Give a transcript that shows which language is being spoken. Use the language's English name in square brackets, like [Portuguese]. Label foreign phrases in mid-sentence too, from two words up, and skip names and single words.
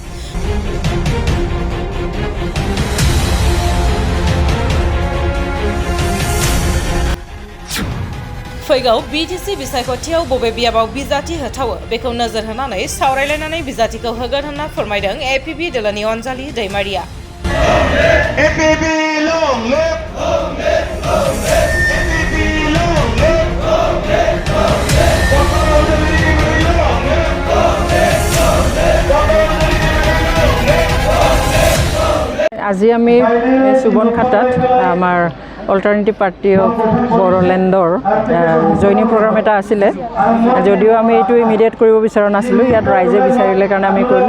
[Bodo] फैगौ बीटीसी बिसायख'थियाव बबे बियाबाव बिजाथि होथावो बेखौ नोजोर होनानै सावरायलायनानै बिजाथिखौ होगोन होनना फोरमायदों एपीबी दोलोनि अनजालि दैमारिया। [English] APB long live! Long live! Long live! APB long live! Long live! Long live! [Assamese] আজি আমি সুবনখাটাত আমাৰ অল্টাৰনেটিভ পাৰ্টি অফ বড়োলেণ্ডৰ [English] joining program [Assamese] এটা আছিলে। যদিও আমি এইটো ইমিডিয়েট কৰিব বিচৰা নাছিলোঁ, ইয়াত ৰাইজে বিচাৰিলে কাৰণে আমি কৰিলোঁ।